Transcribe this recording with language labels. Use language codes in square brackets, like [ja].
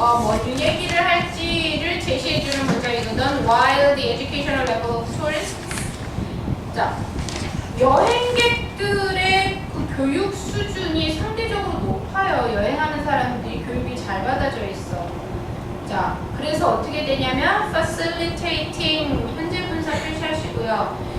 [ko] 뭐 얘기를 할지를 제시해주는 문장이거든. [en] While the educational level of tourists. [ko] 자, 여행객들의 그 교육 수준이 상대적으로 높아요. 여행하는 사람들이 교육이 잘 받아져 있어. 자, 그래서 어떻게 되냐면 facilitating 현재 분사 표시하시고요.